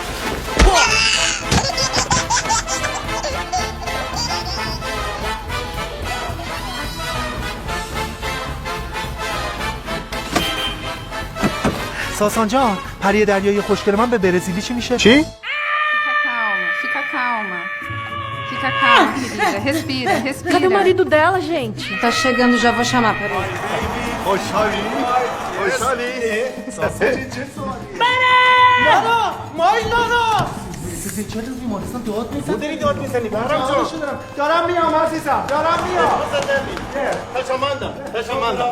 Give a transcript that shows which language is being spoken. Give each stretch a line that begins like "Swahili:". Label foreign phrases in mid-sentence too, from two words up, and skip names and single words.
Persian: ساسان جان پری دریای خوشگل من به برزیلی چی میشه؟ چی؟
Portuguese: Fica calma, querida. Respira. Cadê o marido dela, gente? Tá chegando, já vou chamar, peraí.
Persian: خوشحالی؟ لانا مای لانا چرا بیمارستان داد میزنی؟ داری داد میزنی برام جان. دارم میام عزیزم دارم میام. تشمندم.